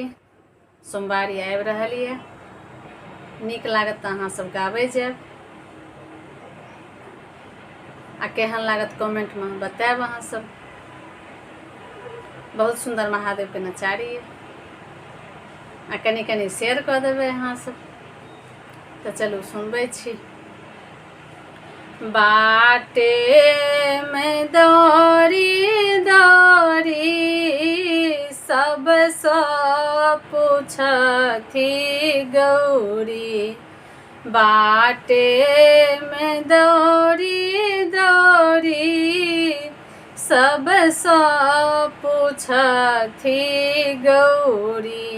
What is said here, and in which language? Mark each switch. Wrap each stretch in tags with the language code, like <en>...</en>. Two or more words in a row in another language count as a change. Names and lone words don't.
<mai>सोमवारी आबि रहल ये, नीक लागत तऽ अहाँ सब गाबै जायब आ केहन लागत कमेंट में बतायब। अहाँ सब बहुत सुंदर महादेव के नचारी है आ कनी कनी शेयर कऽ देबै अहाँ सब। तऽ चलू सुनबै छी। बाटे में दौरी दौरी सब पूछथी गौरी। बाटे में दौरी दौरी सब पूछथी गौरी।</mai>